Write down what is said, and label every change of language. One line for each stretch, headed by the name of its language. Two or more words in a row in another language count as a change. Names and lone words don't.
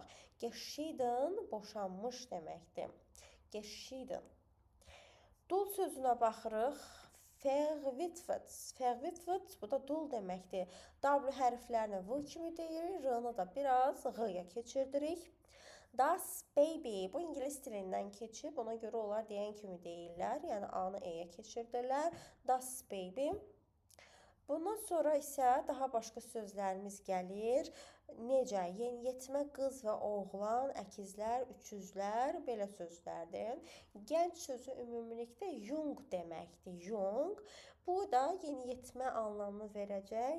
Azerbaijani: Geschieden boşanmış deməkdir. Geschieden. Dul sözünə baxırıq. Verwitwet. Verwitwet bu da dul deməkdir. W hərflərini V kimi deyirik. R-nı da biraz G-yə keçirdirik.
German: Das baby.
Azerbaijani: Bu ingilis dilindən keçib. Ona görə onlar deyən kimi deyirlər. Yəni A-nı E-yə keçirdirlər.
German: Das baby.
Azerbaijani: Bundan sonra isə daha başqa sözlərimiz gəlir. Necə? Yeniyetmə qız və oğlan, əkizlər, üçüzlər, belə sözlərdir. Gənc sözü ümumilikdə young deməkdir. Young. Bu da yeniyetmə anlamını verəcək.